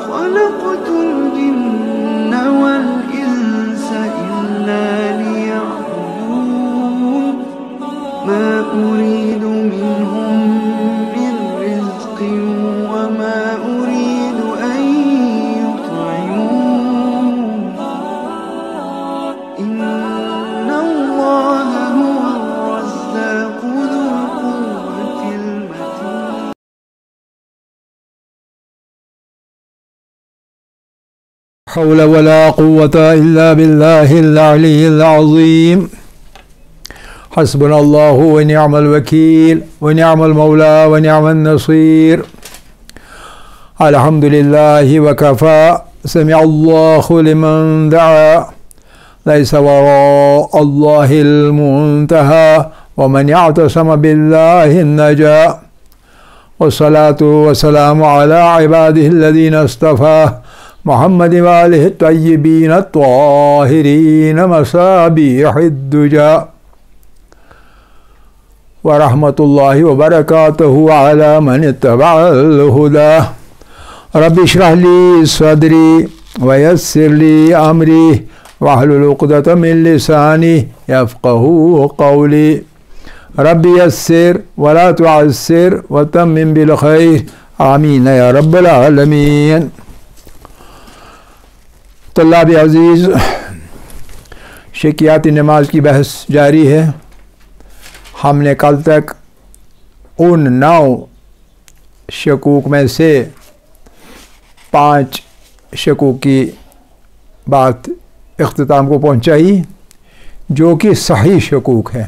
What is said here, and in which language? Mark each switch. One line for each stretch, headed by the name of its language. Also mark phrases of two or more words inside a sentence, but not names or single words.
Arabic: خلقت الجن والإنس إلا ليعبدون ما أريد منهم من رزق وما أريد أن يطعمون إن الله هو الرزاق ذو القوة المتين. حول ولا قوة إلا بالله العلي العظيم. حسبنا الله ونعم الوكيل ونعم المولى ونعم النصير. الحمد لله وكفى سمع الله لمن دعا ليس وراء الله المنتهى ومن يعتصم بالله نجا. والصلاة والسلام على عباده الذين اصطفى محمد وآله الطيبين الطاهرين مصابيح الدجى ورحمة الله وبركاته على من اتبع الهدى. رب اشرح لي صدري ويسر لي أمري واحلل عقدة من لساني يفقهوا قولي. رب يسر ولا تعسر وتمم بالخير آمين يا رب العالمين.
Urdu: طلاب عزیز، شکیاتی نماز کی بحث جاری ہے. ہم نے کل تک ان 9 شکوک میں سے 5 شکوک کی بات اختتام کو پہنچائی جو کہ صحیح شکوک ہے.